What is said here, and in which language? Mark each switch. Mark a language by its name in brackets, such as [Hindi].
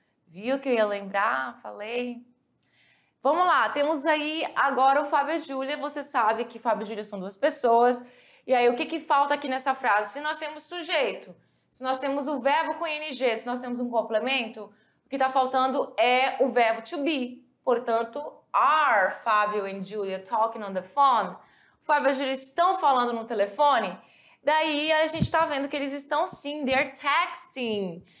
[Portuguese] Viu que eu ia lembrar? Falei. Vamos lá, temos aí agora o Fábio e Júlia. Você sabe que Fábio e Júlia são duas pessoas. E aí, o que falta aqui nessa frase? Se nós temos sujeito, se nós temos o verbo com ing, se nós temos um complemento, o que está faltando é o verbo to be. [English] Portanto, are Fábio and Julia talking on the phone? [Portuguese] Fábio e Júlia estão falando no telefone? Daí a gente está vendo que eles estão sim, [English] they're texting.